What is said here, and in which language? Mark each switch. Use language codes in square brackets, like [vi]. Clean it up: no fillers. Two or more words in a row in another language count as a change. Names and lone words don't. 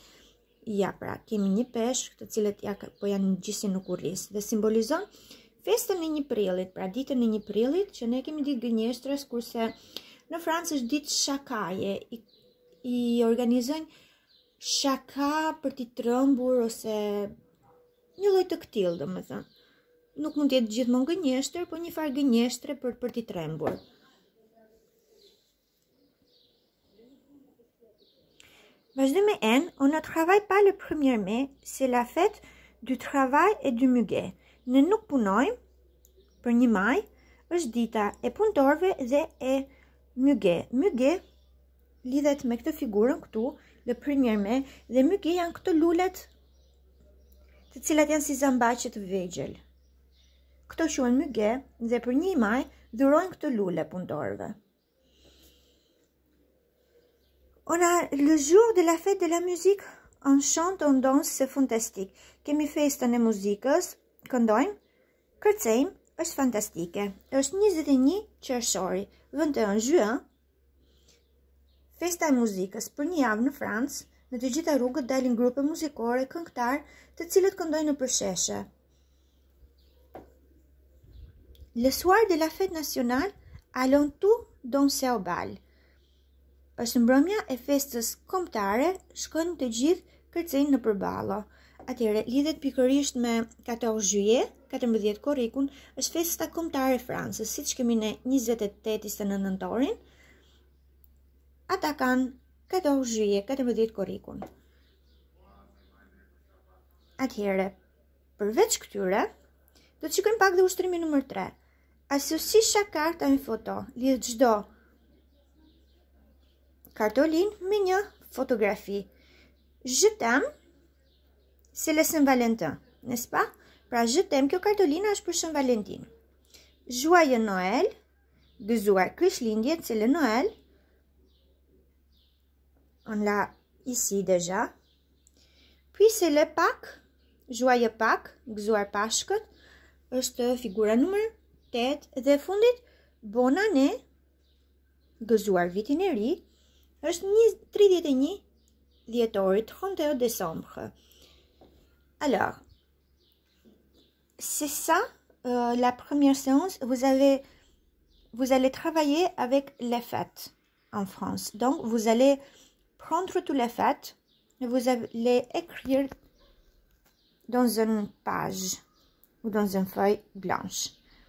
[sq] Ja, pra, kemi një peshq, të cilët po janë ngjisin në kurriz dhe simbolizon festën e 1 prillit, pra ditën e 1 prillit, që ne kemi ditë gënjeshtrës, kurse në Francë është ditë shakaje, i organizojnë shaka për t'i trembur ose një lloj të këtill, domethënë. Nuk mund të jetë gjithmonë gënjeshtër, por një farë gënjeshtre për t'i trembur. Vazhdojmë me N. [fr] On ne travaille pas le 1er mai, c'est la fête du travail et du muguet. [sq] Ne nuk punojmë për 1 maj, është dita e punëtorëve dhe e muguet. Muguet lidhet me këtë figurën këtu, [fr] le 1er mai, [sq] dhe muguet janë këto lulet të cilat janë si zambaqe të vegjël. Këto quhen muguet dhe për 1 maj dhurojnë këto lule punëtorëve. [fr] On a le jour de la fête de la musique, on chante, on danse, c'est fantastique. [sq] Kemi festën e muzikës, këndojmë, kërcejmë, është fantastike. Është 21 qershori, 21 juin, festa e muzikës për 1 javë në Francë, në të gjitha rrugët dalin grupe muzikore, këngëtar, të cilët këndojnë në përsheshe. [fr] Le soir de la fête nationale, allons tous danser au bal. [sq] Është mbrëmja e festës kombëtare, shkojnë të gjithë kërcejnë në përballë. Atëherë lidhet pikërisht me 14 juillet, 14 korrikun, është festa kombëtare e Francës, siç kemi ne 28-29 nëntorin. Ata kanë 14 juillet, 14 korrikun. Atëherë, përveç këtyre, do të shikojmë pak dhe ushtrimi numër 3. [fr] Associe chaque carte à une photo. [sq] Lidh çdo kartolin me një fotografi. [fr] Je t'aime, c'est le Saint-Valentin, n'est-ce pas? [sq] Pra, [fr] je t'aime, [sq] kjo kartolina është për Shën Valentin. [fr] Joyeux Noël, [sq] gëzuar Krishtlindjet, [fr] c'est le Noël. On l'a ici déjà. Puis c'est le Pâques, Joyeux Pâques, [sq] gëzuar Pashkët, është figura numër 8 dhe fundit [fr] Bonne année, [sq] gëzuar vitin e ri, është 31 dhjetorit, 31 décembre. [fr] Alors, c'est ça la première séance. Vous allez travailler avec les fêtes en France. Donc, vous allez prendre toutes les fêtes et vous allez écrire dans une page ou dans une feuille blanche.